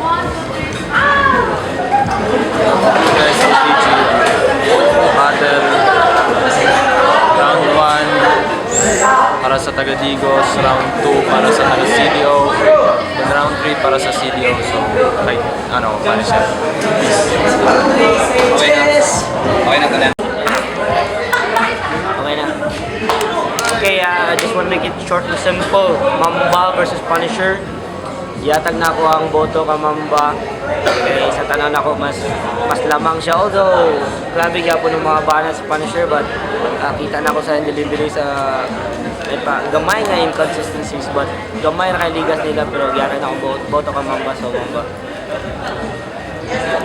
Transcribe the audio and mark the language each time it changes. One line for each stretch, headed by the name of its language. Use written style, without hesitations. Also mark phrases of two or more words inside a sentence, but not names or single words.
Cebuano: Guys, SLTG battle round 1 para sa taga-Digos, round 2 para sa taga-CDO, then round 3 para sa CDO. So, kahit Punisher. Okay na. Okay na to na. Okay na.
English: Okay, I just want to make it short and simple.
Cebuano: Mamba versus Punisher. Yatag na ako ang boto ka Mamba. Okay, sa tanan ako mas lamang siya. Although, grabe kaya po ng mga bana sa Punisher, but kita na ako sa delivery sa gamay nga inconsistencies, but gamay na kay ligas nila, pero yatag na ako boto ka Mamba, so Mamba.